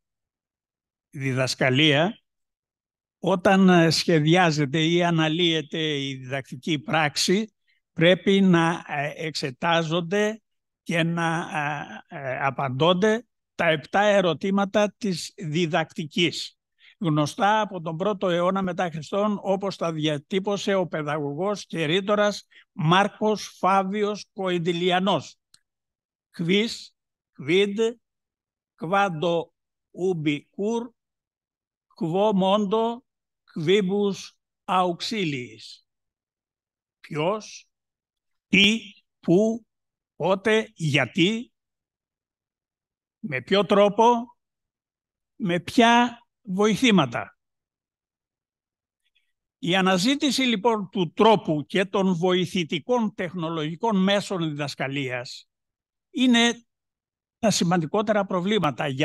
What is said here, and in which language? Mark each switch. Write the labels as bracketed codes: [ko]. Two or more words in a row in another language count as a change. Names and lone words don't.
[el] διδασκαλία, όταν σχεδιάζεται ή αναλύεται η διδακτική πράξη, πρέπει να εξετάζονται και να απαντώνται τα 7 ερωτήματα της διδακτικής, γνωστά από τον 1ο αιώνα μετά Χριστόν, όπως τα διατύπωσε ο παιδαγωγός και ρήτορας Μάρκος Φάβιος Κοϊντιλιανός. [la] Quis, quid, quando ubi cur, quo mondo, quibus auxiliis. [el] Ποιος, τι, πού, πότε, γιατί, με ποιο τρόπο, με ποια βοηθήματα. Η αναζήτηση λοιπόν του τρόπου και των βοηθητικών τεχνολογικών μέσων διδασκαλίας είναι τα σημαντικότερα προβλήματα,